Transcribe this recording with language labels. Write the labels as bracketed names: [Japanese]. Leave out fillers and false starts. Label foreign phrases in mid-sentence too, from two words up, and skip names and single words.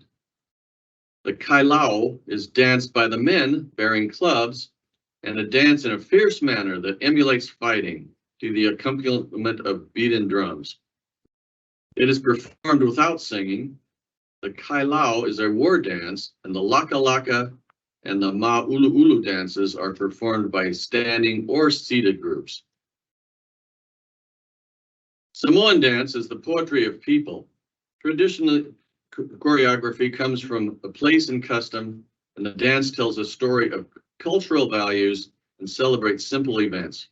[English] The kailau is danced by the men bearing clubs, and a dance in a fierce manner that emulates fighting to the accompaniment of beaten drums. It is performed without singing. The kailau is a war dance, and the laka laka and the ma ulu ulu dances are performed by standing or seated groups. Samoan dance is the poetry of people. Traditionally, choreography comes from a place and custom, and the dance tells a story of cultural values and celebrates simple events.